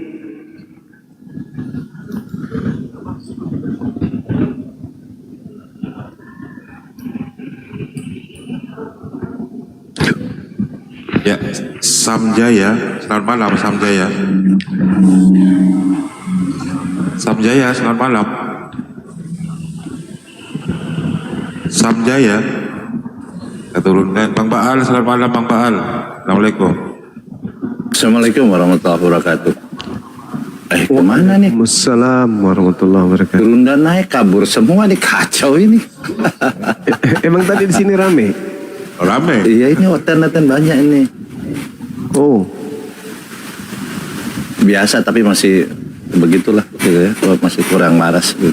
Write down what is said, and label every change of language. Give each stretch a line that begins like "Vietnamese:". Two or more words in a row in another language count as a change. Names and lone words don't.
Indonesian: Ya, Samjaya, selamat malam Samjaya. Samjaya, selamat malam. Samjaya, saya turunkan. Bang Baal, selamat malam Bang Baal. Assalamualaikum.
Arabic: السلام عليكم ورحمة الله وبركاته.
Indonesian: Kemana nih?
Arabic: السلام عليكم ورحمة الله وبركاته.
Indonesian: Turun dan naik kabur semua nih, kacau ini. Emang tadi di sini rame? Rame. Iya, ini hotel-hotel banyak ini. Oh, Biasa tapi masih begitulah gitu ya. Masih kurang waras gitu.